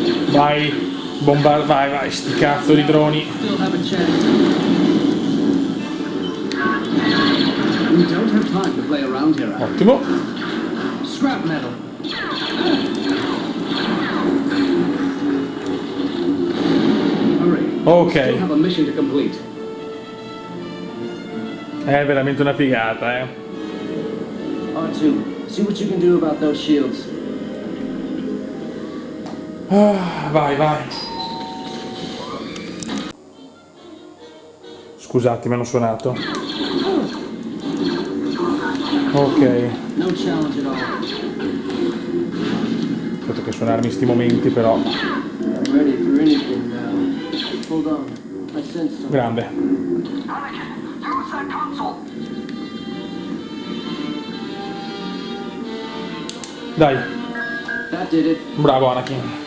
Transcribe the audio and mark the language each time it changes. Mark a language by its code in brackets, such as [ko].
[it] Vai, vai, sti cazzo di droni. [en] Still have a chance. We don't have time to play around here, Anakin. [it] Ottimo. [en] Scrap metal. Hurry. [it] Ok. [en] Still have a mission to complete. [it] È veramente una figata, eh. [en] R2, see what you can do about those shields. [it] Vai, vai. Scusate, mi hanno suonato. Ok. [en] No challenge at all. [it] Aspetta che suonarmi in sti momenti, però. [en] I'm ready for anything now. Hold on, I sense something. [it] Grande. Dai, [en] That did it. [it] bravo Anakin.